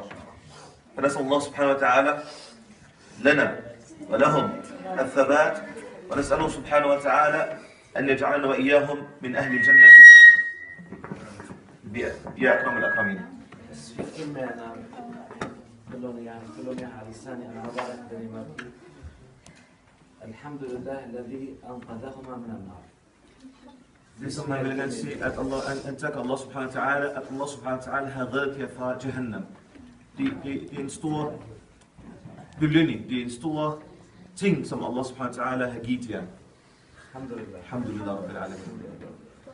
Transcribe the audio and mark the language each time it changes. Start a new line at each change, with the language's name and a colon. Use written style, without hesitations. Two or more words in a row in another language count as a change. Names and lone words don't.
Arabic: فنسأل الله سبحانه وتعالى لنا ولهم الثبات، ونسأله سبحانه وتعالى أن يجعلنا وإياهم من أهل الجنة يا أكرم الأكرمين. الحمد لله الذي أنقذهما من النار.
Danish: Ligesom man vil gerne sige, at
Arabic: الله سبحانه وتعالى,
Danish: at
Arabic: الله سبحانه وتعالى
Danish: har reddet jer fra Jahannam. Det er en stor belønning, det er en stor ting, som
Arabic: الله سبحانه وتعالى
Danish: har givet jer.
Arabic: Alhamdulillah. الحمد لله رب العالمين.